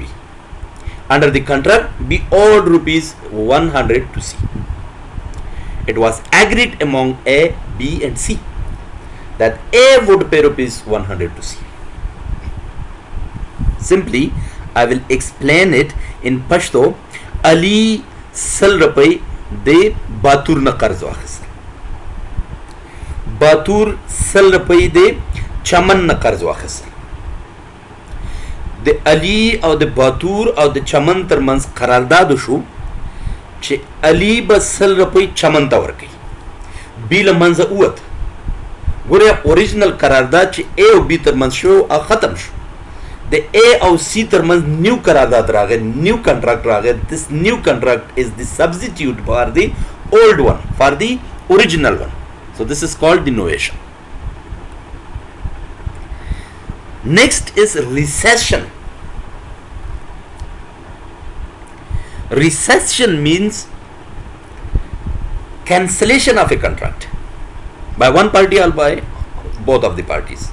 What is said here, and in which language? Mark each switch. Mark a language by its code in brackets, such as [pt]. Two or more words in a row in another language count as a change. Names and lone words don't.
[en] Under the contract, B owed rupees 100 to C. It was agreed among A, B and C that A would pay rupees 100 to C. Simply, I will explain it in Pashto. [ps] Ali سل روپۍ د باتور نه قرض واخیست. باتور سل روپۍ د چمن نه قرض واخیست. د علی او د باتور او د چمن ترمنځ قرارداد شو چې علی به سل روپۍ چمن ته ورکوي. بی له منځه ووت. ګوره اوریجنل قرارداد چې ا او بی ترمنځ شو او ختم شو. د ا او سی ترمنځ نیو قرارداد راغی, [en] new contract [ps] راغی. [en] This new contract is the substitute for the old one, for the original one. So this is called the novation. Next is recession. Recession means cancellation of a contract by one party or by both of the parties.